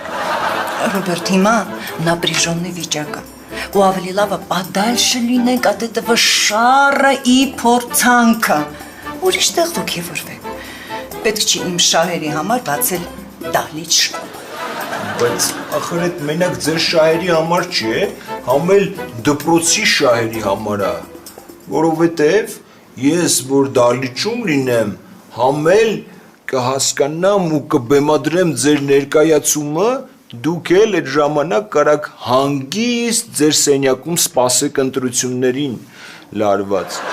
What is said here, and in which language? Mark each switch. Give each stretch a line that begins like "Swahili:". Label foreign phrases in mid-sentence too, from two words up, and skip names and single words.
Armenian: Ռոբերտ, հիմա напряженный վիճակը, ու ավելի լավը подальше լինենք
Russian: от этого
Armenian: շառը ի փորձանքը, ուրիշ տեղ ոգևորվենք, պետք չի իմ շահերի համար բացել դահլիճ շկոլ։ Բայց ախր այդ մենակ ձեր շահերի համար չէ, համ էլ դպրոցի շահերի համար է, որովհետև ես, որ դալիճում լինեմ, համ էլ կհասկանամ ու կբեմադրեմ ձեր ներկայացումը, դուք էլ այդ ժամանակ կարաք հանգիստ ձեր սենյակում սպասեք ընտրություններին լարված։